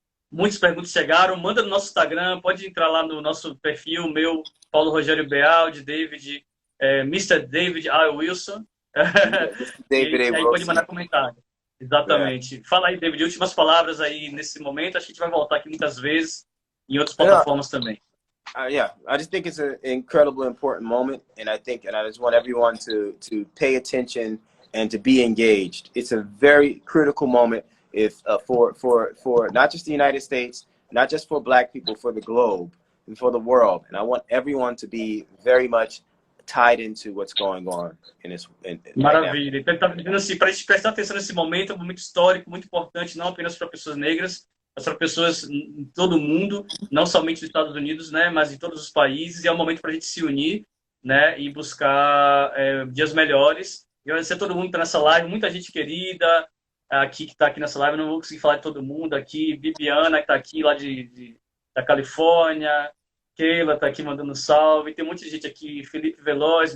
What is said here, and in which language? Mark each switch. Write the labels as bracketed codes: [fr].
[pt] Muitas perguntas chegaram, manda no nosso Instagram, pode entrar lá no nosso perfil, meu, Paulo Rogério Beal, de David, Mr. David A. Wilson. David e aí pode mandar comentário. Exatamente. Fala aí, David, últimas palavras aí nesse momento. Acho que a gente vai voltar aqui muitas vezes em outras plataformas também. [en] Yeah, I just think it's an incredibly important moment, and I just want everyone to pay attention and to be engaged. It's a very critical moment. If for not just the United States, not just for Black people, for the globe and for the world, and I want everyone to be very much tied into what's going on in this. [pt] Maravilha. Então ele está dizendo assim, para a gente prestar atenção nesse momento, é um momento histórico, muito importante, não apenas para pessoas negras, mas para pessoas em todo o mundo, não somente nos Estados Unidos, né, mas em todos os países, e é um momento para a gente se unir, né, e buscar dias melhores. E agradecer a todo mundo que está nessa live, muita gente querida aqui que está aqui nessa live, eu não vou conseguir falar de todo mundo aqui, Bibiana que está aqui lá da Califórnia, Keila está aqui mandando salve, tem muita gente aqui, Felipe Veloz.